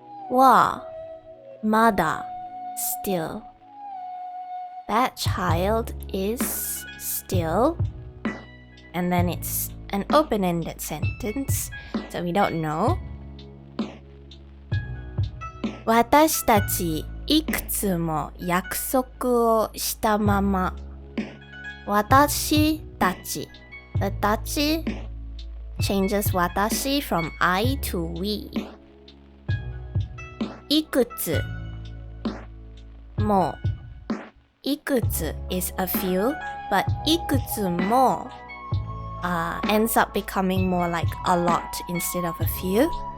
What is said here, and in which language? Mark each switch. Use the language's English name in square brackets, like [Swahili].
[Japanese] Wa, mada, [English] still. That child is still. And then it's an open-ended sentence, so we don't know. [Japanese] 私たちいくつも約束をしたまま。私たち [English] The [Japanese] たち [English] changes [Japanese] 私 [English] from I to we. [Japanese] いくつもいくつ [English] is a few, but [Japanese] いくつも [English] ends up becoming more like a lot instead of a few.